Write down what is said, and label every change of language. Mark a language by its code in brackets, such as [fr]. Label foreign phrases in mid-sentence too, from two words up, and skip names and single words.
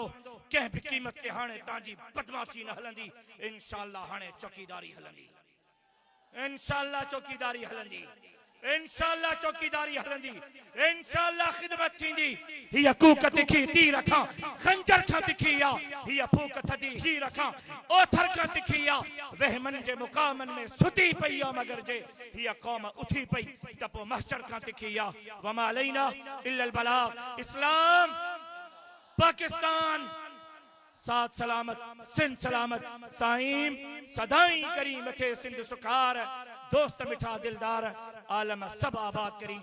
[sd] कंहिं बि क़ीमत ते हाणे तव्हांजी बदमाशी न हलंदी, इंशाअल्लाह हाणे चौकीदारी हलंदी, इंशाअल्लाह चौकीदारी हलंदी, इंशाअल्लाह चौकीदारी हलंदी, इंशाअल्लाह खिदमत थींदी। हिय कूक तिखी तीर खां खंजर खां तिखी आ, हिय फूक थदी हीर खां ओथर खां तिखी आ, वहमन जे मुकामन में सुती पई आ मगर जे हिय कौम उठी पई त पोइ महशर खां तिखी आ। [ar] وما علينا إلا البلاغ. [sd] इस्लाम पाकिस्तान साथ सलामत, सिंध सलामत, साईं सदाई करी मथे सिंध सुखार, दोस्त मिठा दिलदार आलम सब आबाद करी।